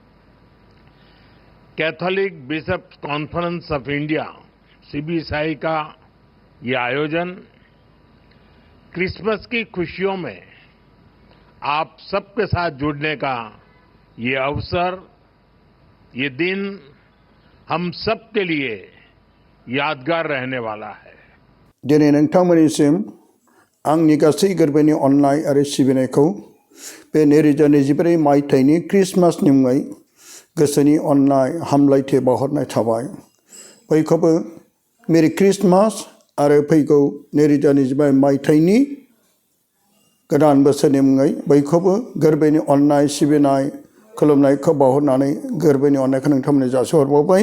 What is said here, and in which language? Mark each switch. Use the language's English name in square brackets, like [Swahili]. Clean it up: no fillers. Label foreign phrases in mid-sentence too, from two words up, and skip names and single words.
[Hindi] कैथोलिक बिशप्स कॉन्फ्रेंस ऑफ इंडिया सीबीएसआई का ये आयोजन क्रिसमस की खुशियों में आप सबके साथ जुड़ने का ये अवसर, ये दिन हम सबके लिए यादगार रहने वाला है। [Bodo] दिनै नोंथांमोननिसिम आंनि गासै गोरबोनि अननाय आरो सिबिनायखौ बे 2024 मायथाइनि क्रिसमासनि मुङै गोसोनि अननाय हामलायथि बावहरनाय थाबाय। बयखौबो [English] Merry Christmas [Bodo] आरो फैगौ 2025 मायथाइनि गोदान बोसोरनि मुङै बयखौबो गोरबोनि अननाय सिबिनाय खुलुमनायखौ बावहरनानै गोरबोनि अननायखौ नोंथांमोननो जासिहरबावबाय।